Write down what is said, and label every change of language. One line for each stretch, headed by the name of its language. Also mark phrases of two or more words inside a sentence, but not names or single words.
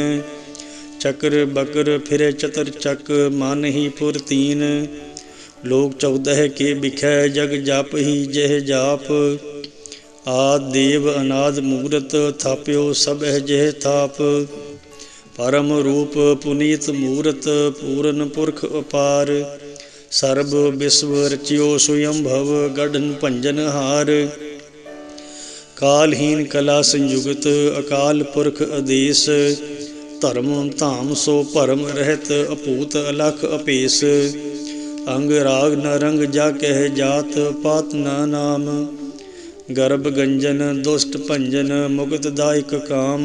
Braj: चक्र बकर फिर चतर चक, मानही पुर तीन। लोक 14 के बिखै, जग जाप ही जह जाप। आद देव अनाद मूरत थाप्यो सब जह थाप। परम रूप पुनीत मूरत पूरन पुरख अपार। सर्ब विश्व रचियो स्वयं भव गढ़न भंजन हार। कालहीन कला संयुगत अकाल पुरख आदेश। धर्म धाम सो भरम रहत अपूत अलख अपेस। अंग राग न रंग जा कह जात पात न नाम। गर्भ गंजन दुष्ट भंजन मुक्त दायक काम।